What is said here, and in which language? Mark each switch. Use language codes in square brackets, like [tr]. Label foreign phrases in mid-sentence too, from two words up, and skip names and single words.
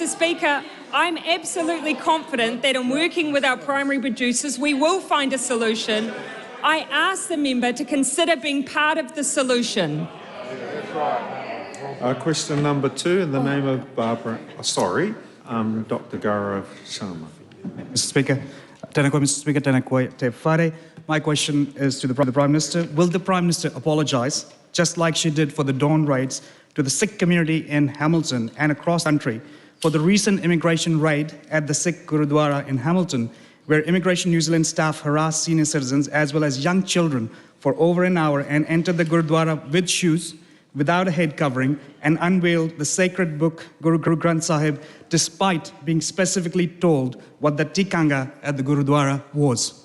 [en] Speaker, I'm absolutely confident that in working with our primary producers, we will find a solution. I ask the member to consider being part of the solution. Question number 2 in the name of Dr. Gaurav Sharma. Mr. Speaker, [mi] tēnā koe, [en] Mr. Speaker, [mi] tēnā koe te whare. [en] My question is to the Prime Minister. Will the Prime Minister apologise, just like she did for the dawn raids, to the Sikh community in Hamilton and across the country for the recent immigration raid at the Sikh Gurudwara in Hamilton, where Immigration New Zealand staff harassed senior citizens as well as young children for over an hour and entered the Gurudwara with shoes, without a head covering, and unveiled the sacred book, Guru Granth Sahib, despite being specifically told what the tikanga at the Gurudwara was?